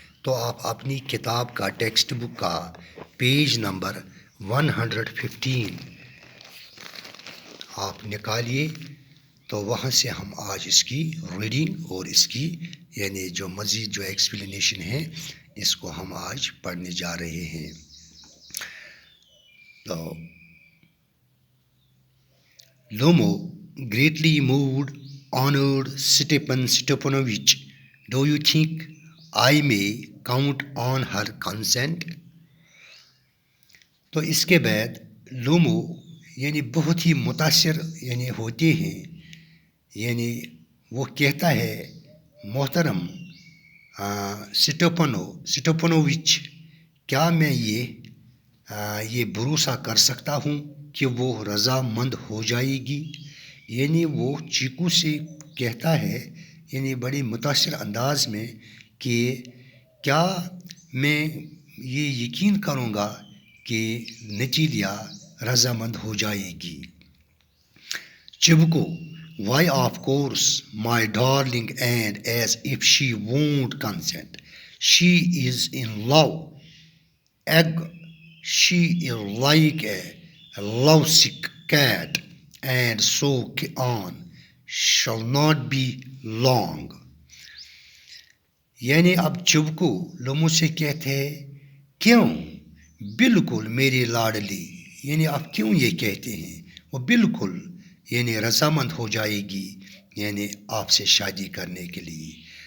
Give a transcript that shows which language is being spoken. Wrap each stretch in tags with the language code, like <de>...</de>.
<ur>تو آپ اپنی کتاب کا ٹیکسٹ بک کا پیج نمبر 115 آپ نکالیے. تو وہاں سے ہم آج اس کی ریڈنگ اور اس کی یعنی جو مزید جو ایکسپلینیشن ہے اس کو ہم آج پڑھنے جا رہے ہیں.</ur> <en>تو Lomov greatly moved, honored Stepan Stepanovich. Do you think I may count on her consent?</en> <ur>تو اس کے بعد لومو یعنی بہت ہی متاثر یعنی ہوتے ہیں. یعنی وہ کہتا ہے محترم سٹوپنووچ، کیا میں یہ بھروسہ کر سکتا ہوں کہ وہ رضامند ہو جائے گی. یعنی وہ چیکو سے کہتا ہے یعنی بڑی متاثر انداز میں کہ کیا میں یہ یقین کروں گا کہ نتیلیا رضامند ہو جائے گی.</ur> <en>Chubukov: Why, of course, my darling, and as if she won't consent. She is in love. Egg, she is like a lovesick cat, and so on. Shall not be long.</en> <ur>یعنی اب چبکو لومو سے کہتے ہیں کیوں؟ بالکل میری لاڈلی. یعنی آپ کیوں یہ کہتے ہیں؟ وہ بالکل یعنی رضامند ہو جائے گی یعنی آپ سے شادی کرنے کے لیے.</ur>